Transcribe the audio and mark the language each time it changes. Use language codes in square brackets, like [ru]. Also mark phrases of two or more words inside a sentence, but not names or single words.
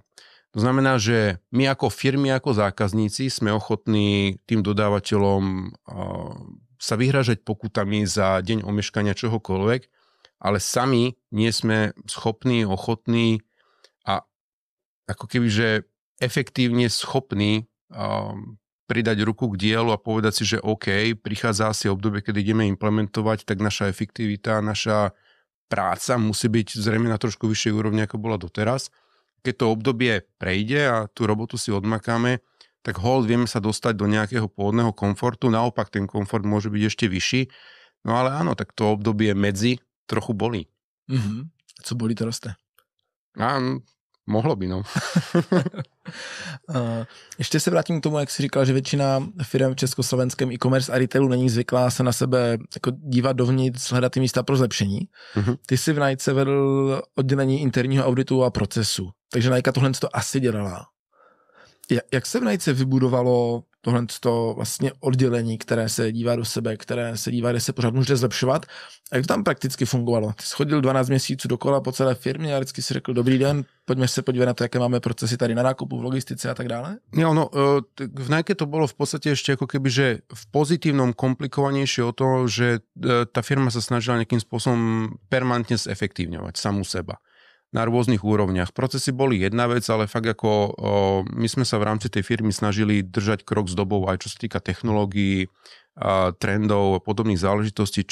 [sk] To znamená, že my ako firmy, ako zákazníci sme ochotní tým dodávateľom sa vyhražať pokutami za deň omeškania čohokoľvek, ale sami nie sme schopní, ochotní a ako keby, že efektívne schopní pridať ruku k dielu a povedať si, že OK, prichádza asi obdobie, keď ideme implementovať, tak naša efektivita, naša práca musí byť zrejme na trošku vyššej úrovni, ako bola doteraz. Keď to obdobie prejde a tú robotu si odmakáme, tak hold vieme sa dostať do nejakého pôvodného komfortu. Naopak ten komfort môže byť ešte vyšší. No ale áno, tak to obdobie medzi trochu bolí. [cs] Mm-hmm. Co bolí, to roste. [sk] Mohlo by, no. [cs] Ještě se vrátím k tomu, jak jsi říkal, že většina firm v československém e-commerce a retailu není zvyklá se na sebe jako dívat dovnitř, hledat ty místa pro zlepšení. Mm-hmm. Ty jsi v Nike vedl oddělení interního auditu a procesu, takže Nike tohle to asi dělala. Jak se v Nike vybudovalo tohle vlastně oddělení, které se dívá do sebe, které se dívá, kde se pořád může zlepšovat? A jak to tam prakticky fungovalo? Ty jsi chodil 12 měsíců dokola po celé firmě a vždycky si řekl, dobrý den, pojďme se podívat na to, jaké máme procesy tady na nákupu, v logistice a tak dále? [sk] V Nike to bolo v podstate ešte ako keby, že v pozitívnom komplikovanejšie o to, že tá firma sa snažila nejakým spôsobom permanentne zefektívňovať samú seba na rôznych úrovniach. Procesy boli jedna vec, ale fakt ako my sme sa v rámci tej firmy snažili držať krok s dobou aj čo sa týka technológií, trendov a podobných záležitostí.